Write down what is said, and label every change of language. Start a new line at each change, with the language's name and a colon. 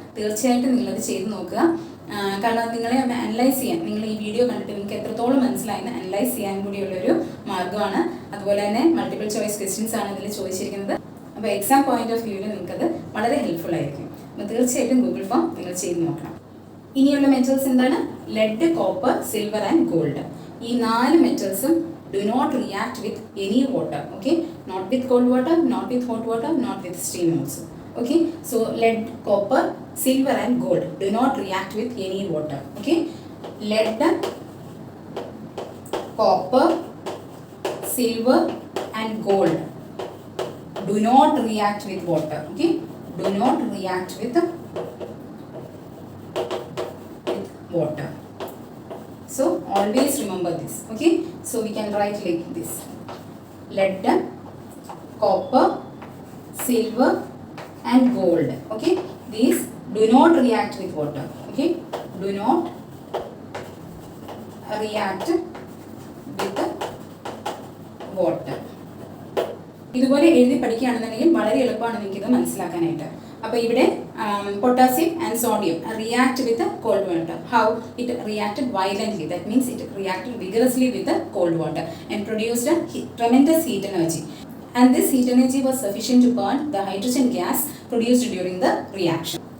Malayalam: തീർച്ചയായിട്ടും നിങ്ങളത് ചെയ്ത് നോക്കുക. കാരണം നിങ്ങളെ ഒന്ന് അനലൈസ് ചെയ്യാൻ, നിങ്ങൾ ഈ വീഡിയോ കണ്ടിട്ട് നിങ്ങൾക്ക് എത്രത്തോളം മനസ്സിലായെന്ന് അനലൈസ് ചെയ്യാൻ കൂടിയുള്ളൊരു മാർഗ്ഗമാണ്. അതുപോലെ തന്നെ മൾട്ടിപ്പിൾ ചോയ്സ് ക്വസ്റ്റ്യൻസ് ആണ് ഇതിൽ ചോദിച്ചിരിക്കുന്നത്. അപ്പോൾ എക്സാം പോയിന്റ് ഓഫ് വ്യൂവിൽ നിങ്ങൾക്കത് വളരെ ഹെൽപ്ഫുൾ ആയിരിക്കും. അപ്പോൾ തീർച്ചയായിട്ടും ഗൂഗിൾ ഫോം നിങ്ങൾ ചെയ്ത് നോക്കണം. ഇനിയുള്ള മെറ്റൽസ് എന്താണ്? Lead, copper, silver and gold. ഈ 4 മെറ്റൽസും
English: do not react with any water. Okay, not with cold water, not with hot water, not with steam also. Okay, so lead, copper, silver and gold do not react with any water. Okay, lead, copper, silver and gold do not react with water. Okay, do not react with water. So always remember this. Okay, so we can write like this: lead, copper, silver and gold. Okay, these do not react with water. Okay, do not react with water.
Malayalam: ഇതുപോലെ എഴുതി പഠിക്കുകയാണെന്നുണ്ടെങ്കിൽ വളരെ എളുപ്പമാണ് നിങ്ങൾക്ക് ഇത് മനസ്സിലാക്കാനായിട്ട്. അപ്പോൾ ഇവിടെ
English: potassium and sodium react with the cold water. How? It reacted violently. That means it reacted vigorously with the cold water and produced a tremendous heat energy. And this heat energy was sufficient to burn the hydrogen gas produced during the reaction.